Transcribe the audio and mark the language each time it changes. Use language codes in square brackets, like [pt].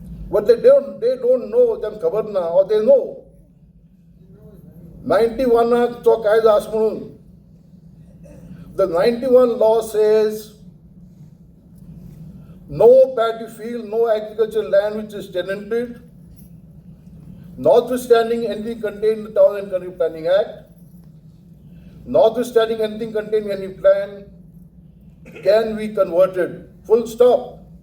[en] But they don't know them [gom] khabar na, [en] or they know. [gom] 91 to कायदा आस म्हणून. [en] The 91 law says no paddy field, no agricultural land which is tenanted, notwithstanding anything contained in the Town and Country Planning Act, notwithstanding anything contained in any plan, can be converted. Full stop.